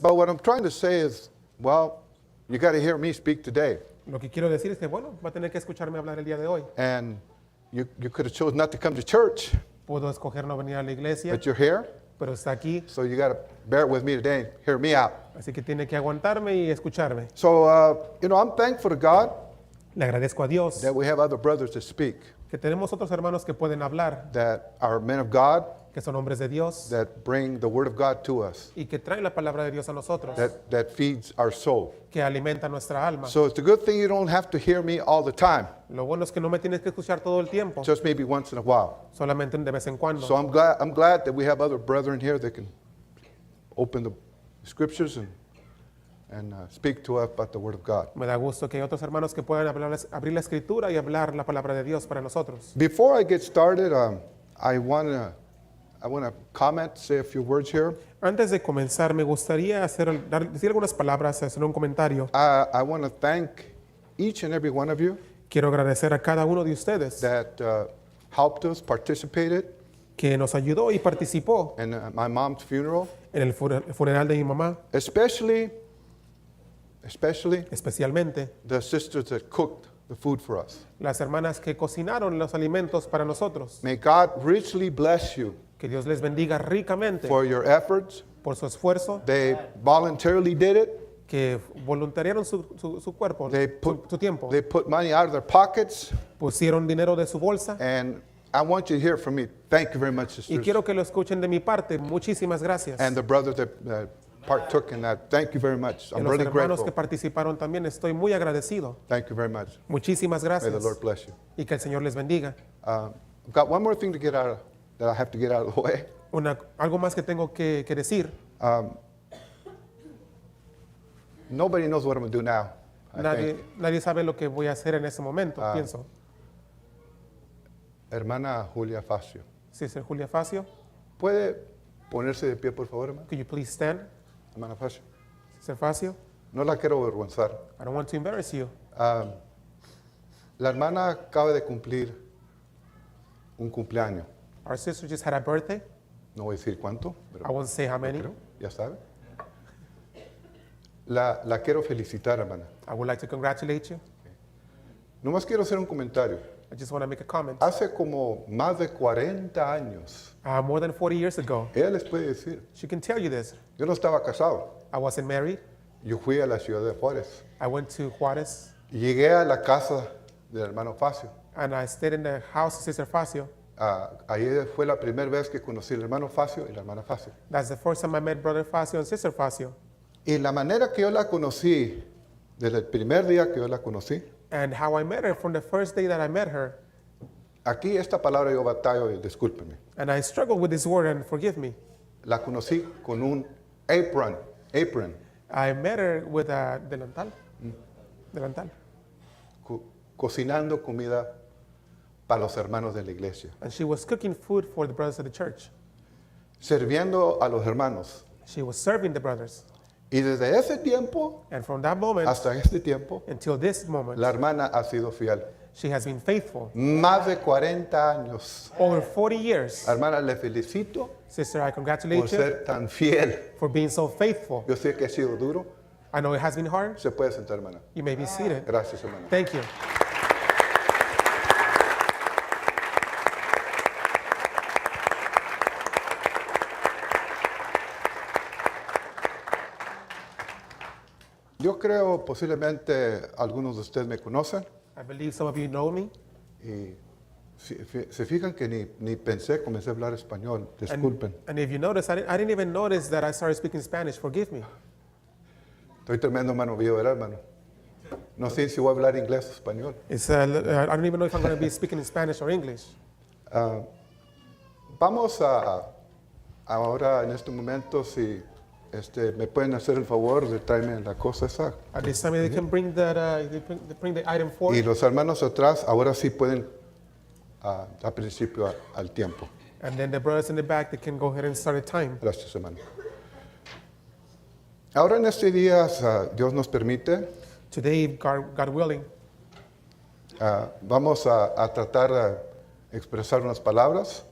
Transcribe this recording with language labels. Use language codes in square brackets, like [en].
[en] But what I'm trying to say is, well, you got to hear me speak today. [es] Lo que quiero decir es que, bueno, va a tener que escucharme hablar el día de hoy. [en] And you could have chosen not to come to church, [es] Puedo escoger no venir a la iglesia, [en] but you're here. [es] pero está aquí. [en] So you got to bear with me today and hear me out. [es] Así que tiene que aguantarme y escucharme. [en] So, I'm thankful to God [es] Le agradezco a Dios [en] that we have other brothers to speak, [es] que tenemos otros hermanos que pueden hablar, [en] that are men of God, [es] que son hombres de Dios [en] that bring the word of God to us, [es] y que traen la palabra de Dios a nosotros, [en] that feeds our soul. [es] que alimenta nuestra alma. [en] So it's a good thing you don't have to hear me all the time, [es] Lo bueno es que no me tienes que escuchar todo el tiempo, [en] just maybe once in a while. [es] solamente de vez en cuando. [en] So I'm glad that we have other brethren here that can open the scriptures and speak to us about the word of God. [es] Me da gusto que hay otros hermanos que puedan abrir la escritura y hablar la palabra de Dios para nosotros. [en] Before I get started, I want to comment, say a few words here. [es] Antes de comenzar, me gustaría decir algunas palabras, hacer un comentario. [en] I want to thank each and every one of you [es] Quiero agradecer a cada uno de ustedes [en] that helped us, participated [es] que nos ayudó y participó [en] in my mom's funeral, [es] en el funeral de mi mamá, [en] especially [es] especialmente [en] the sisters that cooked the food for us. [es] las hermanas que cocinaron los alimentos para nosotros. [en] May God richly bless you [es] Que Dios les bendiga ricamente [en] for your efforts. [es] por su esfuerzo, [en] They voluntarily did it. [es] que voluntariaron su cuerpo, [en] They [es] su tiempo. [en] They put money out of their pockets, [es] Pusieron dinero de su bolsa. [en] and I want you to hear from me. Thank you very much, [es] Y [en] sisters. [es] quiero que lo escuchen de mi parte. Muchísimas gracias. [en] And the brothers that partook in that. Thank you very much. [es] Y [en] I'm [es] los [en] really [es] hermanos [en] grateful. [es] que participaron también, estoy muy agradecido. [en] Thank you very much. [es] Muchísimas [en] May the [es] gracias. [en] Lord bless you. [es] Y que el Señor les bendiga. [en] I've got one more thing to get out of, that I have to get out of the way. [es] Algo más que tengo que decir. [en] Nobody knows what I'm going to do now. I think. [es] Nadie sabe lo que voy a hacer en ese momento, pienso. Hermana Julia Facio. Sí, es Julia Facio. ¿Puede ponerse de pie, por favor, hermana? [en] Could you please stand? [es] Hermana Facio. [en] Sister Facio. [es] No la quiero avergonzar. [en] I don't want to embarrass you. [es] La hermana acaba de cumplir un cumpleaños. [en] Our sister just had a birthday. [es] No voy a decir cuánto, pero [en] I won't say how many. [es] creo, ya sabe. La quiero felicitar, hermana. [en] I would like to congratulate you. [es] Nomás quiero hacer un comentario. [en] I just want to make a comment. [es] Hace como más de 40 años, [en] More than 40 years ago, [es] ella les puede decir, [en] she can tell you this. [es] yo no estaba casado. [en] I wasn't married. [es] Yo fui a la ciudad de Juárez. [en] I went to Juarez [es] Y llegué a la casa del hermano Facio. [en] and I stayed in the house of Sister Facio. [es] ahí fue la primera vez que conocí al hermano Facio y la hermana Facio. [en] That's the first time I met Brother Facio and Sister Facio. [es] Y la manera que yo la conocí, desde el primer día que yo la conocí, [en] And how I met her from the first day that I met her. [es] aquí esta palabra yo batallo y discúlpeme. [en] And I struggled with this word, and forgive me. [es] La conocí con un apron, [en] I met her with a delantal. [es] Delantal. cocinando comida para los hermanos de la iglesia, [en] And she was cooking food for the brothers of the church. [es] sirviendo a los hermanos. [en] She was serving the brothers. [es] Y desde ese tiempo [en] And from that moment [es] hasta este tiempo, [en] until this moment, [es] la hermana ha sido fiel. [en] she has been faithful. [es] Más de 40 años. [en] Over 40 years. [es] Hermana, le felicito [en] Sister, I [es] por [en] congratulate you [es] ser tan fiel. [en] for being so faithful. [es] Yo sé que ha sido duro. [en] I know it has been hard. [es] Se puede sentar, hermana. [en] You may be seated. [es] Gracias, hermana. [en] Thank you. [es] Yo creo posiblemente algunos de ustedes me conocen [en] I believe some of you know me. [es] y se fijan que ni pensé, comencé a hablar español. Disculpen. [en] And if you notice, I didn't even notice that I started speaking Spanish. Forgive me. [es] Estoy tremendo, hermano mío, ¿verdad, hermano? No sé si voy a hablar inglés o español. [en] I don't even know if I'm going to be speaking in Spanish or English. [es] Vamos ahora en este momento, si me pueden hacer el favor de traerme la cosa esa. [en] At this time, they can bring that. They bring the item [es] Y [en] forward, [es] los hermanos atrás, ahora sí pueden, al principio, al tiempo. [en] and then the brothers in the back, they can go ahead and start a time. [es] Gracias, hermano. Ahora en estos días, Dios nos permite, [en] Today, God willing, [es] vamos a tratar de expresar unas palabras.